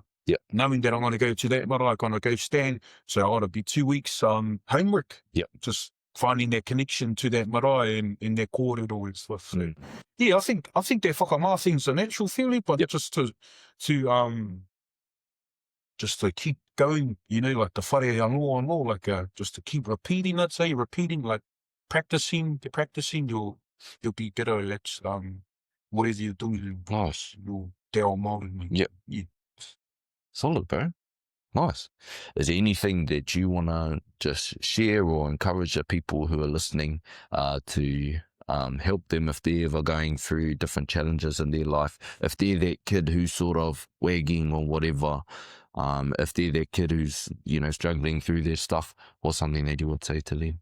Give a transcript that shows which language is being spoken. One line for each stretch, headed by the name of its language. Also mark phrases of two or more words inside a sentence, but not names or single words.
English: Knowing that I'm going to go to that marae, I'm going to go stand, so I got to be 2 weeks homework. Just finding that connection to that marae and that kōrero and stuff. So, I think that whakama thing's a natural feeling, but just to keep going, like the
Māori: whare anō,
English: like just to keep repeating, I'd say, like practicing, you'll be better at whatever you're doing. Nice.
Māori: You'll te ao Māori.
English: Solid, bro. Nice. Is there anything that you want to just share or encourage the people who are listening to help them if they're ever going through different challenges in their life. If they're that kid who's sort of wagging or whatever, if they're that kid who's, you know, struggling through their stuff, or something that you would say to them?